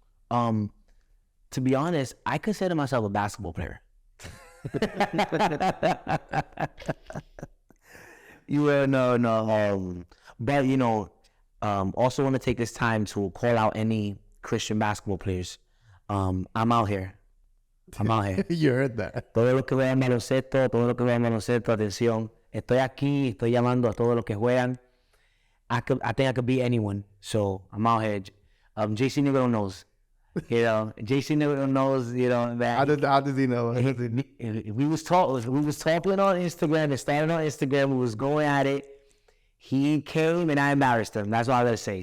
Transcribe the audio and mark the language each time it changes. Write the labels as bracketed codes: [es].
[en] To be honest, I consider myself a basketball player. But you know, also want to take this time to call out any Christian basketball players. I'm out here. You heard that. [es] Todo lo que vean baloncesto, atención. Estoy aquí, estoy llamando a todos los que juegan. [en] I think I could beat anyone. So I'm out here. JC Negro knows. You know, JC Negro knows, you know, that. How does he know? We was talking on Instagram. It started on Instagram. We was going at it. He came and I embarrassed him. That's all I gotta say.